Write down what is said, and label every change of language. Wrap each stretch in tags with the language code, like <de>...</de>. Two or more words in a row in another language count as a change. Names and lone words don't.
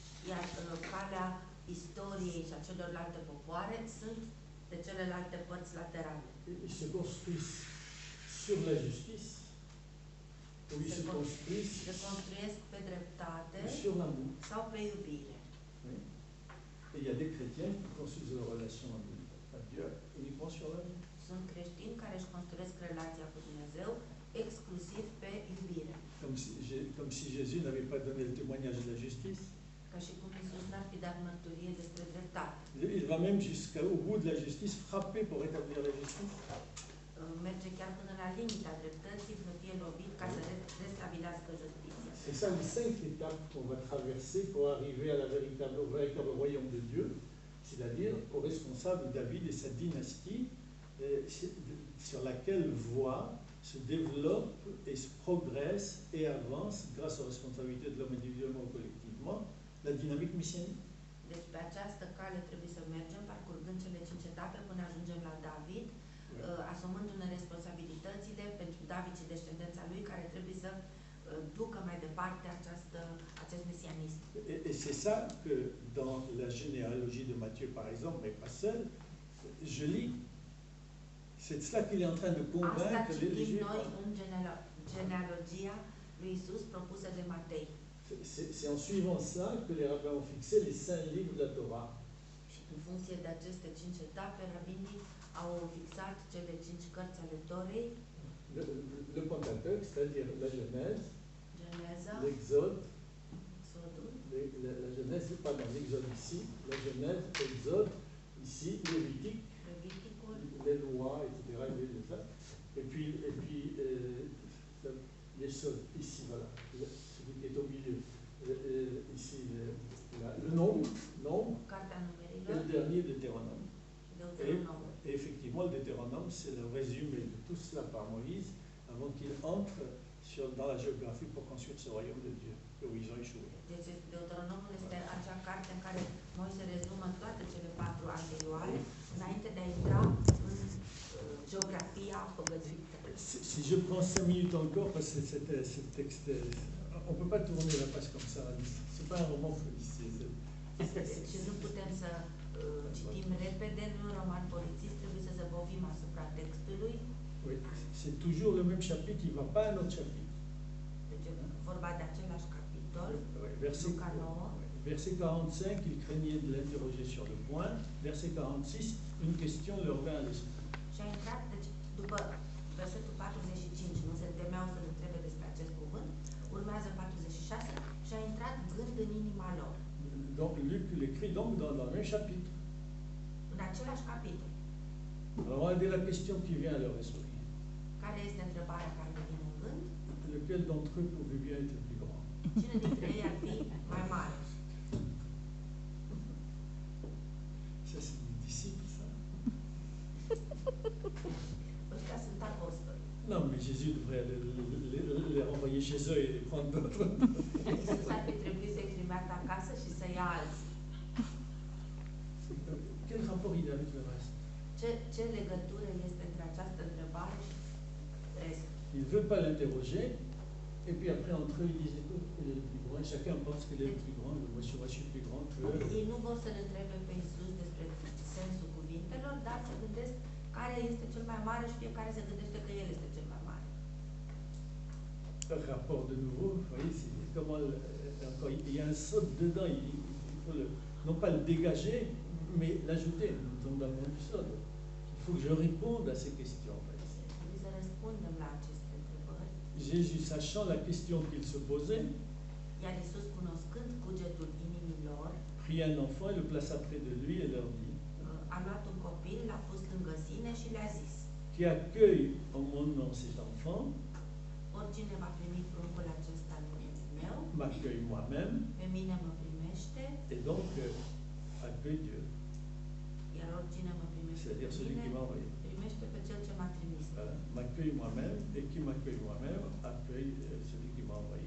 <ro>Iar calea istoriei și a celorlalte popoare sunt de celelalte părți laterale.</ro> <fr>Ils se construisent sur la justice, ou ils se construisent</fr> <ro>Se construiesc pe dreptate</ro> <fr>sur l'amour.</fr> <ro>sau pe iubire.</ro> <fr>Oui. Et il y a des chrétiens qui construisent leur relation à Dieu uniquement sur l'amour.</fr> <ro>Sunt creștini care își construiesc relația cu Dumnezeu exclusiv pe iubire.</ro> <fr>Comme si Jésus n'avait pas donné le témoignage de la justice.</fr> <ro>Ca și cum Iisus n-ar fi dat mărturie despre dreptate.</ro> <fr>Il va même jusqu'au bout de la justice, frapper pour rétablir la justice.</fr> <ro>Merge chiar până la limita dreptății, să fie lovit ca să restabilească justiția.</ro> <fr>C'est ça les 5 étapes qu'on va traverser pour arriver à au véritable royaume de Dieu, c'est-à-dire au responsable David et sa dynastie, sur laquelle voie se développe et se progresse et avance grâce aux responsabilités de l'homme individuellement ou collectivement, la dynamique messianique.</fr> <ro>Deci pe această cale trebuie să mergem, parcurgând cele 5 etape până ajungem la David, asumându-ne responsabilitățile pentru David și descendența lui, care trebuie să ducă mai departe acest mesianism.</ro> <fr>Et c'est ça que dans la généalogie de Matthieu, par exemple, mais pas seul, je lis. C'est cela qu'il est en train de convaincre les Juifs.</fr> <ro>Noi în genealogia lui Isus propusă de Matei.</ro> <fr>C'est en suivant ça que les rabbins ont fixé les 5 livres de la Torah.</fr> <ro>Și în funcție de aceste 5 etape, rabinii au fixat cele 5 cărți ale Torei.</ro> <fr>Le Pentateuque, c'est-à-dire la Genèse,</fr> <ro>Geneza,</ro> <fr>l'Exode,</fr> <ro>Exodul,</ro> <fr>la Genèse, pardon, l'Exode ici, la Genèse, l'Exode ici, Lévitique,</fr> <ro>Leviticul,</ro> <fr>les lois, etc. Et puis les sols, ici, voilà, celui qui est au milieu. Ici, le nombre,</fr> <ro>Cartea</ro> <fr>et</fr> <ro>Numerilor,</ro> <fr>le dernier, Deutéronome.</fr> <ro>Deuteronom.</ro> <fr>Et effectivement, le Deutéronome, c'est le résumé de tout cela par Moïse, avant qu'il entre dans la géographie pour construire ce royaume de Dieu, où ils ont échoué.</fr> <ro>Deci Deuteronomul este acea carte în care Moise rezumă toate cele 4 anterioare, înainte de a intra în geografia păgătuită.</ro> <fr>Si je prends 5 minutes encore, parce que ce texte, on ne peut pas tourner la page comme ça, ce n'est pas un roman policier.</fr> <ro>Și nu putem să citim repede, nu un roman polițist, trebuie să zăbovim asupra textului.</ro> <fr>Oui, c'est toujours le même chapitre, il ne va pas à un autre chapitre.</fr> <ro>Deci vorba de același capitol,</ro> <fr>Verset 45, il craignait de l'interroger sur le point. Verset 46, une question leur vint à l'esprit.</fr> <ro>Și a intrat, deci după versetul 45, nu se temeau să-l întrebe despre acest cuvânt, urmează 46, și a intrat gând în inima lor.</ro> <fr>Donc Luc l'écrit donc dans le même chapitre.</fr> <ro>În același capitol.</ro> <fr>Alors on a dit la question qui vient à leur esprit.</fr> <ro>Care este întrebarea care le vine în gând?</ro> <fr>Lequel d'entre eux pouvait bien être plus grand?</fr> <ro>Cine dintre ei ar fi mai mare?</ro> <fr>Ça c'est des disciples, ça.</fr> <ro>Ăștia sunt apostoli.</ro> <fr>Non, mais Jésus devrait les renvoyer chez eux et les prendre d'autres.</fr> <ro>Iisus ar fi trebuit să-i trimită acasă și să ia alții.</ro> <fr>Quel rapport il a avec le reste?</fr> <ro>Ce legătură este între această întrebare și restul?</ro> <fr>Il ne veut pas l'interroger, et puis après entre eux ils disent écoute, il est le plus grand, et chacun pense qu'il est le plus grand, moi je suis plus grand que eux.</fr> <ro>Ei nu vor să-l întrebe pe Iisus despre sensul cuvintelor, dar se gândesc care este cel mai mare și fiecare se gândește că el este cel mai mare.</ro> <fr>Rapport de nouveau, vous voyez, c'est comment encore, il y a un saut dedans, il faut non pas le dégager, mais l'ajouter. Nous sommes dans le monde du sol. Il faut que je réponde à ces questions.</fr> <ro>Trebuie să răspundem la aceste întrebări.</ro> <fr>Jésus, sachant la question qu'il se posait,</fr> <ro>Iar Iisus, cunoscând cugetul inimilor,</ro> <fr>prit un enfant et le plaça près de lui et leur dit</fr> <ro>a luat un copil, l-a pus lângă sine și le-a zis:</ro> <fr>qui accueille en mon nom cet enfant,</fr> <ro>oricine va primi pruncul acesta în numele meu,</ro> <fr>m'accueille moi-même,</fr> <ro>pe mine mă primește,</ro> <fr>et donc accueille Dieu,</fr> <ro>iar oricine mă primește</ro> <fr>c'est-à-dire</fr> <ro>pe</ro> <fr>celui qui</fr> <ro>mine,</ro> <fr>m'a envoyé.</fr> <ro>primește pe cel ce m-a trimis.</ro> <fr>Voilà. M'accueille moi-même, et qui m'accueille moi-même accueille celui qui m'a envoyé.</fr>